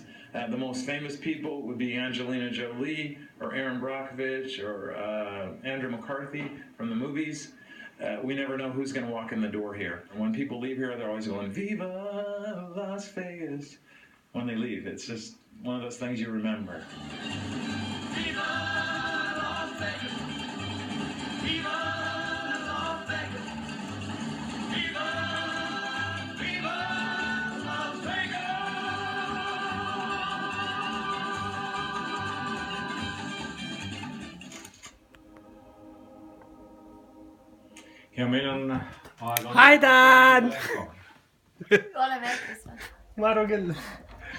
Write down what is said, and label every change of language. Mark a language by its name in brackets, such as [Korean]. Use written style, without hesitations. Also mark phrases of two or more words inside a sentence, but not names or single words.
[English] The most famous people would be Angelina Jolie or Aaron Brockovich or Andrew McCarthy from the movies. We never know who's going to walk in the door here. And when people leave here, they're always going, "Viva Las Vegas," when they leave. It's just one of those things you remember. Viva Las Vegas. Viva Las Vegas. Viva, Viva Las Vegas. [Estonian] Ja meil on aeg. [English] Hi, Dad! [Estonian] Oleme jätkis või? Ma arvan küll.